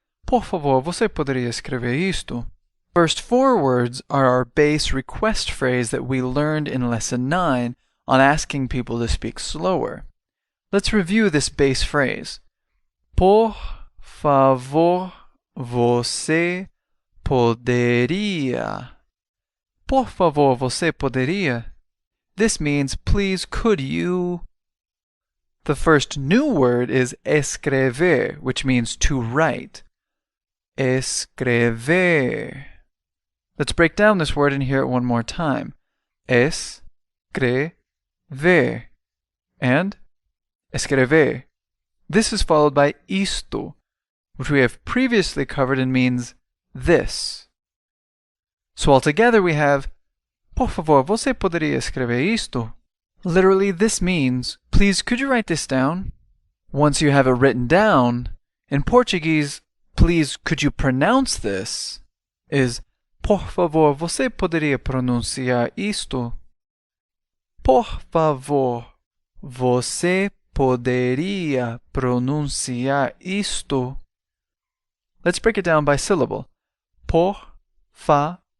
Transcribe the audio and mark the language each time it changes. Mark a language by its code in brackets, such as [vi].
[pt] Por favor, você poderia escrever isto? [en] First four words are our base request phrase that we learned in Lesson 9 on asking people to speak slower. Let's review this base phrase. [pt] Por favor, você poderia. Por favor, você poderia. [en] This means, please, could you? The first new word is escrever, which means to write. Escrever. Let's break down this word and hear it one more time. [pt] Escrever and escrever. [en] This is followed by isto, which we have previously covered and means this. So altogether we have [pt] por favor, você poderia escrever isto? [en] Literally, this means, please, could you write this down? Once you have it written down, in Portuguese, please, could you pronounce this? [pt] Is por favor, você poderia pronunciar isto? Por favor, você poderia pronunciar isto? [en] Let's break it down by syllable. [pt] Por favor,